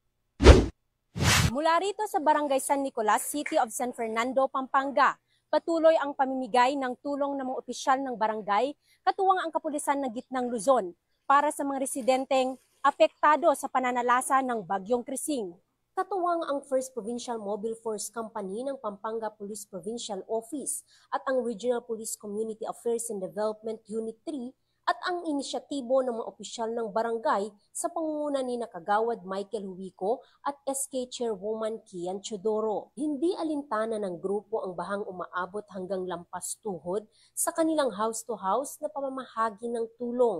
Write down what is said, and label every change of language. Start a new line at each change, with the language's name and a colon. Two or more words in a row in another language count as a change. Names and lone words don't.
Filipino: Mula rito sa Barangay San Nicolas, City of San Fernando, Pampanga, patuloy ang pamimigay ng tulong ng mga opisyal ng barangay katuwang ang kapulisan ng Gitnang Luzon para sa mga residenteng apektado sa pananalasa ng Bagyong Krising. Katuwang ang 1st Provincial Mobile Force Company ng Pampanga Police Provincial Office at ang Regional Police Community Affairs and Development Unit 3 at ang inisyatibo ng mga opisyal ng barangay sa pangunguna ni Kagawad Michael Huico at SK Chairwoman Kian Chodoro. Hindi alintana ng grupo ang bahang umaabot hanggang lampas tuhod sa kanilang house-to-house na pamamahagi ng tulong.